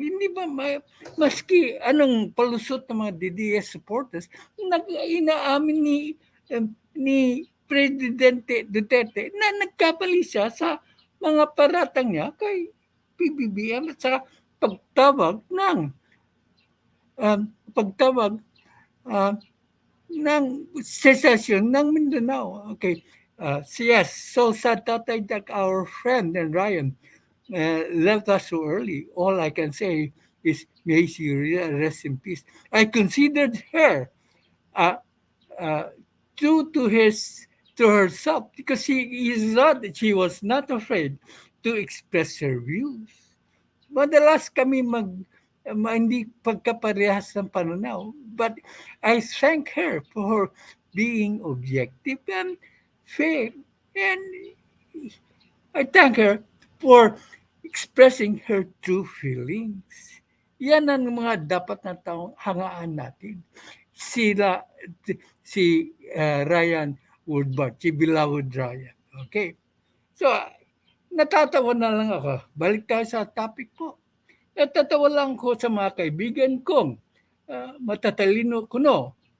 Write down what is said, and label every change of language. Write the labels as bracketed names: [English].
[Filipino] Hindi ba maski anong palusot ng mga DDS supporters, inaamin ni Presidente Duterte na nagkapali siya sa mga paratang niya kay PBBM at sa pagtawag ng pagtawag ah, ng secession ng Mindanao. [English] Okay. Yes, so sad Tatay that our friend and Ryan left us so early. All I can say is may she rest in peace. I considered her uh, uh, true to herself because she was not afraid to express her views. [Filipino] Madalas kami hindi pagkaparehas ng pananaw. [English] But I thank her for being objective and fair. And I thank her for expressing her true feelings. [Filipino] Yan ang mga dapat na taong hangaan natin. Sila, si Ryan Woodward, si beloved Ryan. Okay. So, natatawa na lang ako. Balik tayo sa topic po. Natatawa lang ko sa mga kaibigan kong matatalino kuno.